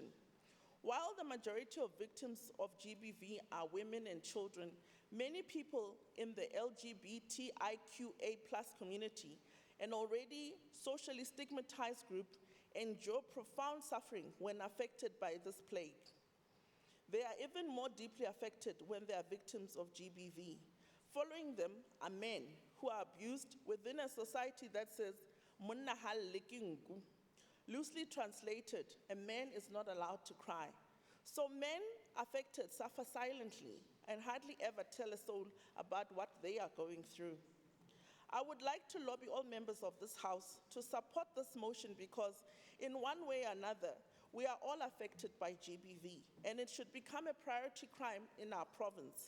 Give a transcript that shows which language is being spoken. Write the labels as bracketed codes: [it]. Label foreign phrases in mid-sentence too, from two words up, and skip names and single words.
[en] While the majority of victims of GBV are women and children, many people in the LGBTIQA+ community, an already socially stigmatized group, endure profound suffering when affected by this plague. They are even more deeply affected when they are victims of GBV. Following them are men who are abused within a society that says, [st] "Monna ha lle ke nku." [en] Loosely translated, a man is not allowed to cry. So men affected suffer silently and hardly ever tell a soul about what they are going through. I would like to lobby all members of this House to support this motion because in one way or another, we are all affected by GBV and it should become a priority crime in our province.